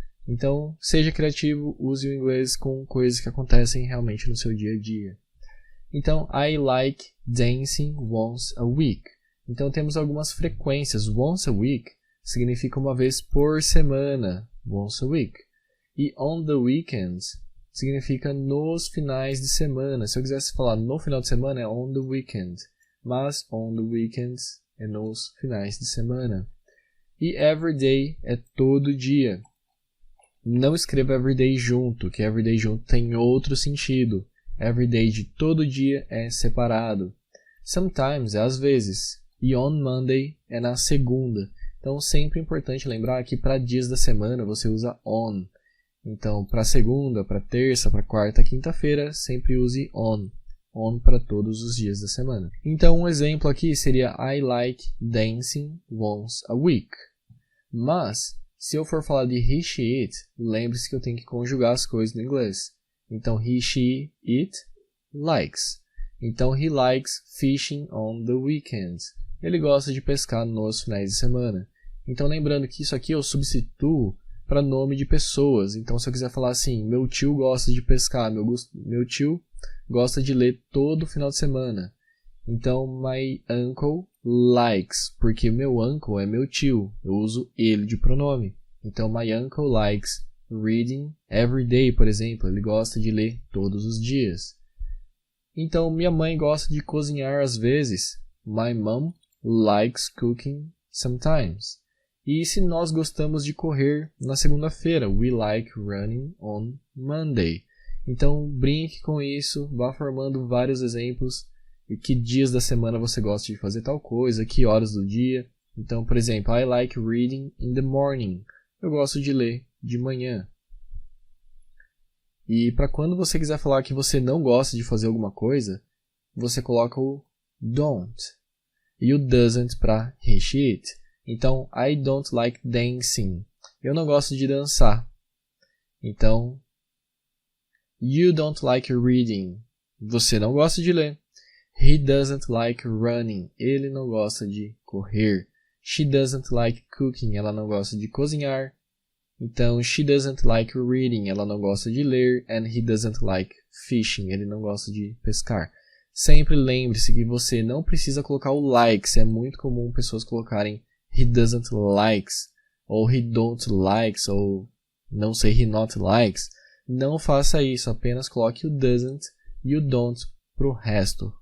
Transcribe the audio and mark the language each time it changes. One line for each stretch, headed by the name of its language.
Portuguese: Então, seja criativo, use o inglês com coisas que acontecem realmente no seu dia a dia.
English: Então, I like dancing once a week.
Portuguese: Então, temos algumas frequências.
English: Once a week
Portuguese: significa uma vez por semana,
English: once a week.
Portuguese: E
English: on the weekends
Portuguese: significa nos finais de semana. Se eu quisesse falar no final de semana, é
English: on the weekend.
Portuguese: Mas
English: on the weekends
Portuguese: é nos finais de semana. E everyday é todo dia. Não escreva everyday junto, que everyday junto tem outro sentido. Everyday de todo dia é separado. Sometimes é às vezes. E
English: on Monday
Portuguese: é na segunda. Então, sempre é importante lembrar que para dias da semana você usa on. Então, para segunda, para terça, para quarta, quinta-feira, sempre use on. On para todos os dias da semana. Então, um exemplo aqui seria
English: I like dancing once a week.
Portuguese: Mas, se eu for falar de he, she, it, lembre-se que eu tenho que conjugar as coisas no inglês.
English: Então, he, she, it, likes. Então, he likes fishing on the weekends.
Portuguese: Ele gosta de pescar nos finais de semana. Então, lembrando que isso aqui eu substituo para nome de pessoas. Então, se eu quiser falar assim, meu tio gosta de pescar, meu tio gosta de ler todo final de semana. Então,
English: my uncle likes,
Portuguese: porque meu uncle é meu tio. Eu uso ele de pronome. Então,
English: my uncle likes reading every day,
Portuguese: por exemplo. Ele gosta de ler todos os dias. Então, minha mãe gosta de cozinhar às vezes.
English: My mom likes cooking sometimes.
Portuguese: E se nós gostamos de correr na segunda-feira,
English: we like running on Monday.
Portuguese: Então, brinque com isso, vá formando vários exemplos. E que dias da semana você gosta de fazer tal coisa, que horas do dia. Então, por exemplo,
English: I like reading in the morning.
Portuguese: Eu gosto de ler de manhã. E para quando você quiser falar que você não gosta de fazer alguma coisa, você coloca o don't. E o doesn't para he, she, it. Então,
English: I don't like dancing.
Portuguese: Eu não gosto de dançar.
English: Então, you don't like reading.
Portuguese: Você não gosta de ler.
English: He doesn't like running.
Portuguese: Ele não gosta de correr.
English: She doesn't like cooking.
Portuguese: Ela não gosta de cozinhar. Então,
English: she doesn't like reading.
Portuguese: Ela não gosta de ler.
English: And he doesn't like fishing.
Portuguese: Ele não gosta de pescar. Sempre lembre-se que você não precisa colocar o likes. É muito comum pessoas colocarem
English: he doesn't likes,
Portuguese: ou
English: he don't likes,
Portuguese: ou não sei,
English: he not likes.
Portuguese: Não faça isso, apenas coloque o doesn't e o don't pro resto.